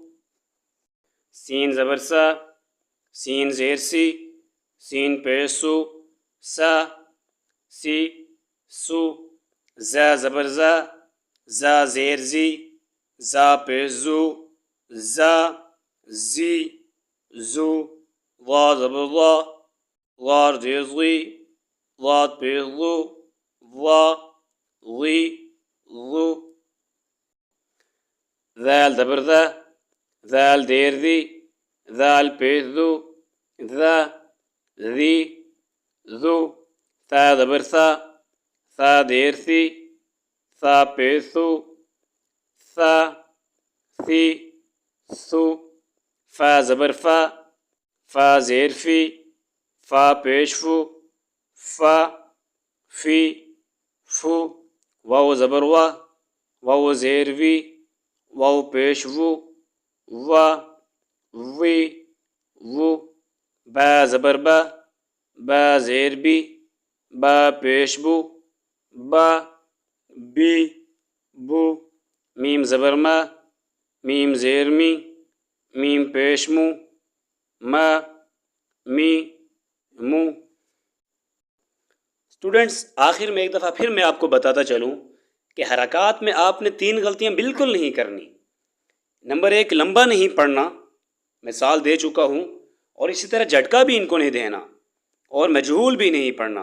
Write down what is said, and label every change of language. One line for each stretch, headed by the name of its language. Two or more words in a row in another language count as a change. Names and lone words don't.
Urdu: سین زبر سا، سین زیر سی، سین پیش سو، سا، سی، سو، زا زبر زا، زا زیر زی، زا پیش زو، زا، زی، زو، ضا زبر ضا، ضا زیر ضی، ضاد پیش ضو، ضا، ضی، ضو، ذال زبر ذا، ذال دیر ذی، ذال پیش ذو، ذا، ذی، ذو، ثا زبر ثا، ثا دیر ثی، ثا پیش ثو، ثا، ثی، ثو، فا زبر فا، فا زیر فی، فا پیش فو، فا، فی، فو، واو زبر وا، واو زیر وی، واو پیش وو، وا، وی، وو، با زبر با، با زیر بی، با پیش بو، با، بی، بو، میم زبر ما، میم زیر می، میم پیش مو، ما، می، مو۔ اسٹوڈنٹس، آخر میں ایک دفعہ پھر میں آپ کو بتاتا چلوں کہ حرکات میں آپ نے 3 غلطیاں بالکل نہیں کرنی۔ نمبر 1، لمبا نہیں پڑھنا، مثال دے چکا ہوں، اور اسی طرح جھٹکا بھی ان کو نہیں دینا، اور مجہول بھی نہیں پڑھنا۔